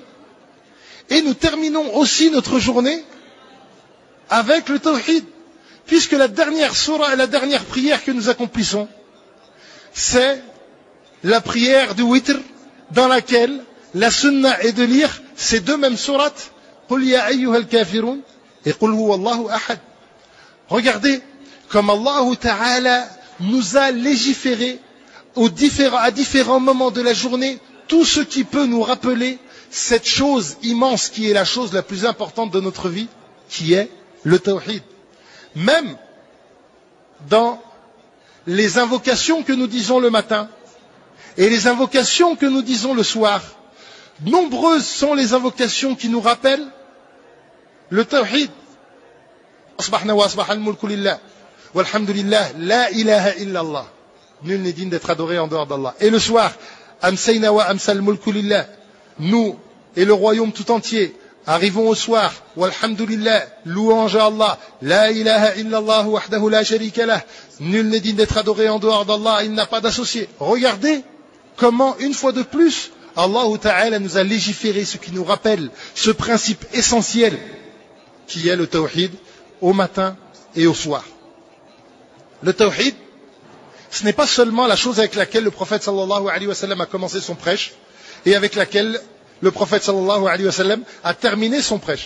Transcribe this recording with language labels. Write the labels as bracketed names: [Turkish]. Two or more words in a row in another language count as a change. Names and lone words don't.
[French] Et nous terminons aussi notre journée avec le tawhid. Puisque la dernière surah et la dernière prière que nous accomplissons, c'est la prière du witr, dans laquelle la sunna est de lire ces 2 mêmes sourates, [Arabic] قل يا أيها الكافرون et قل هو الله أحد. [French] Regardez comme [Arabic] الله تعالى [French] nous a légiféré à différents moments de la journée tout ce qui peut nous rappeler cette chose immense qui est la chose la plus importante de notre vie, qui est le tawhid. Même dans les invocations que nous disons le matin et les invocations que nous disons le soir, nombreuses sont les invocations qui nous rappellent le tawhid. [Arabic] أصبحنا وأصبح الملك لله والحمد لله لا إله إلا الله. [French] Nul n'est digne d'être adoré en dehors d'Allah. Et le soir, [Arabic] أمسينا وأمسى الملك لله. [French] Nous et le royaume tout entier arrivons au soir, walhamdulillah, louange à Allah, [Arabic] لا إله إلا الله وحده لا شريك له. [French] Nul n'est digne d'être adoré en dehors d'Allah, il n'a pas d'associé. Regardez comment, une fois de plus, [Arabic] الله تعالى [French] nous a légiféré, ce qui nous rappelle ce principe essentiel qui est le tawhid au matin et au soir. Le tawhid, ce n'est pas seulement la chose avec laquelle le prophète [Arabic] صلى الله عليه وسلم [French] a commencé son prêche et avec laquelle le prophète [Arabic] صلى الله عليه وسلم [French] a terminé son prêche.